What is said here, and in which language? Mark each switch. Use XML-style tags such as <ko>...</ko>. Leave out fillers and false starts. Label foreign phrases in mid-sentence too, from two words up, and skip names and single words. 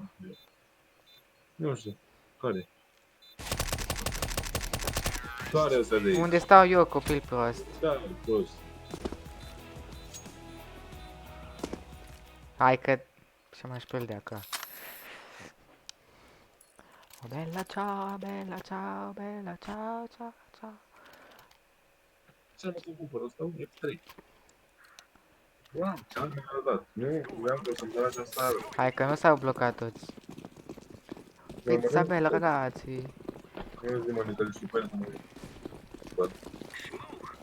<ro>Nu știu. Care? Care ăsta de aici? Unde stau eu, copil prost? Da, prost. Hai că... Și mai spăl de acolo.</ro> <it>O bella ciao, bella ciao, bella ciao, ciao, ciao.</it> <ro>Ce am să cumpăr ăsta? Un F3. Wow, ce-am mi-a dat. Nu, vreau că să-mi dea această ară. Hai că nu s-au blocat toți.</ro> <it>Pizza bella, ragazzi.</it> <ro>Nu zi mă, Nitel, și pe el să mă</ro>